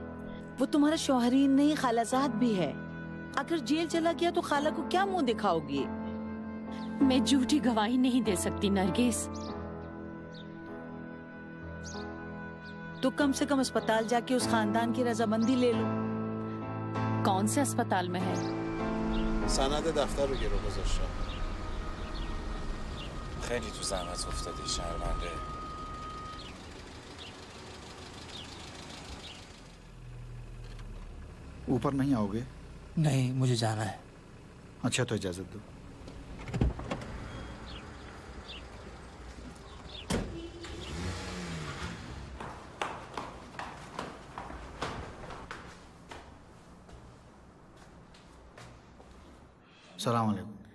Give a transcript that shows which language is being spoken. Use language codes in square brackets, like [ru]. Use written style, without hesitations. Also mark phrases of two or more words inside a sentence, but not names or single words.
[hi] वो तुम्हारा शौहरीन नहीं खालाजाद भी है। अगर जेल चला गया तो खाला को क्या मुंह दिखाओगी? मैं झूठी गवाही नहीं दे सकती नरगिस। तो कम से कम अस्पताल जाके उस खानदान की रजामंदी ले लो। कौन से अस्पताल में है? [fa] سند دفتر رو گرو گذاشتم. خیلی تو زحمت افتادی شرمنده. [hi] ऊपर नहीं आओगे? नहीं, मुझे जाना है। अच्छा तो इजाजत दो। [ar] سلام علیکم.